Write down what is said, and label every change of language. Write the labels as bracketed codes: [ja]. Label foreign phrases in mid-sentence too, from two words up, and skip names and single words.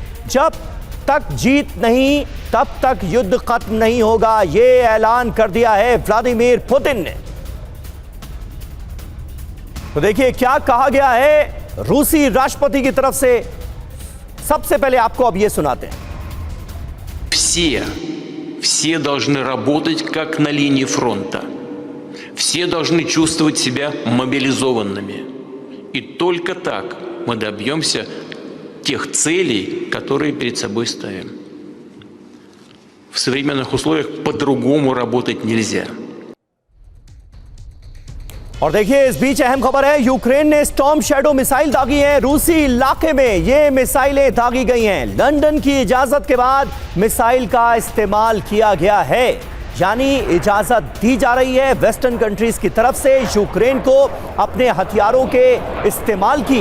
[hi] जब तक जीत नहीं तब तक युद्ध खत्म नहीं होगा, यह ऐलान कर दिया है व्लादिमीर पुतिन ने। तो देखिए क्या कहा गया है रूसी राष्ट्रपति की तरफ से। सबसे पहले आपको अब ये सुनाते हैं। [ru] Все должны работать как на линии фронта. Все должны чувствовать себя мобилизованными. И только так мы добьемся тех целей, которые перед собой ставим. В современных условиях по-другому работать нельзя. [hi] और देखिए इस बीच अहम खबर है, यूक्रेन ने स्टॉर्म शैडो मिसाइल दागी हैं। रूसी इलाके में ये मिसाइलें दागी गई हैं। लंदन की इजाजत के बाद मिसाइल का इस्तेमाल किया गया है, यानी इजाजत दी जा रही है [en] western countries [hi] की तरफ से यूक्रेन को अपने हथियारों के इस्तेमाल की।